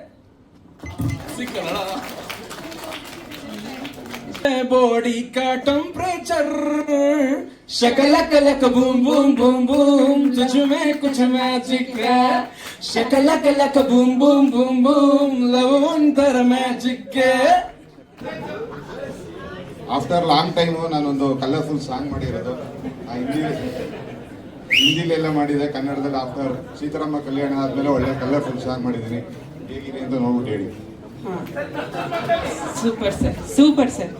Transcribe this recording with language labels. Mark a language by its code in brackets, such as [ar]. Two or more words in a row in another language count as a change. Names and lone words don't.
[hi] बॉडी का टेम्परेचर, शकला कलक बूम बूम बूम बूम, तुझमें कुछ मैजिक है. शकला कलक बूम बूम बूम बूम, लव अंतर मैजिक है. [en] after long time [kn] ನಾನೊಂದು [en] colorful song [kn] ಮಾಡಿರೋದು. ಹಿಂದಿಲೆಲ್ಲ ಮಾಡಿದೆ, ಕನ್ನಡದಲ್ಲಿ ಆಫ್ಟರ್ ಸೀತಾರಾಮ ಕಲ್ಯಾಣ ಆದಮೇಲೆ ಒಳ್ಳೆ [en] colorful song [kn] ಮಾಡಿದ್ದೀನಿ. ಹೇಗಿದೆ ಅಂತ ನೋಡ್ಬಿಟ್ಟು ಹೇಳಿ. [en] Super sir, super sir.